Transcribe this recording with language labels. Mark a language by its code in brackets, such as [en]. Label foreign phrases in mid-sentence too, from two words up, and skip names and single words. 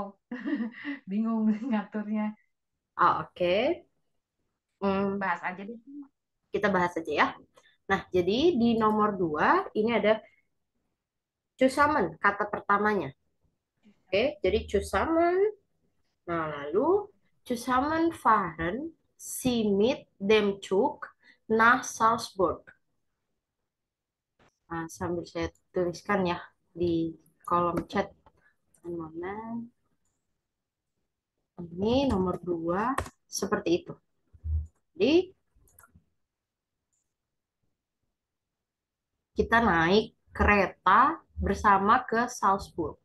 [id] Bingung ngaturnya. Oke. Hmm, Bahas aja deh. kita bahas aja ya. Nah, jadi di nomor 2 ini ada cusamen, kata pertamanya. Oke, jadi cusamen. Nah, lalu [de] cusamen fahren sie mit dem Zug nach Salzburg. [id] Nah, sambil saya tuliskan ya di kolom chat. Mana? Ini nomor 2 seperti itu. Jadi, kita naik kereta bersama ke Salzburg.